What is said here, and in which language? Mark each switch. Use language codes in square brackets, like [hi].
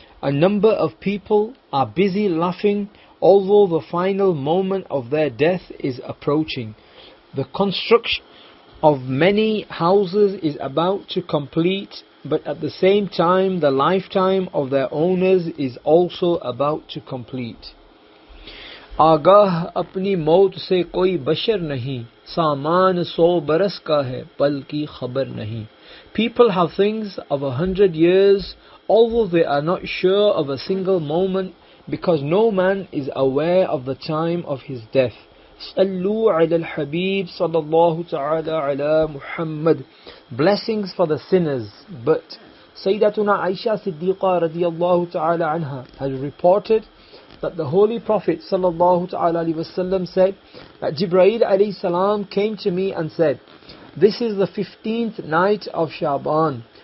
[en] A number of people are busy laughing, although the final moment of their death is approaching. The construction of many houses is about to complete, but at the same time the lifetime of their owners is also about to complete. [hi] आगाह अपनी मौत से कोई बशर नहीं, सामान 100 बरस का है, पल की खबर नहीं. [en] People have things of 100 years, although they are not sure of a single moment, because no man is aware of the time of his death. [ar] Sallu ala al-Habib sallallahu ta'ala ala Muhammad. [en] Blessings for the sinners. But Sayyidatuna Aisha Siddiqa radiyallahu ta'ala anha has reported that the Holy Prophet sallallahu ta'ala alayhi wasallam said that Jibreel alayhi salam came to me and said, this is the 15th night of Shaban.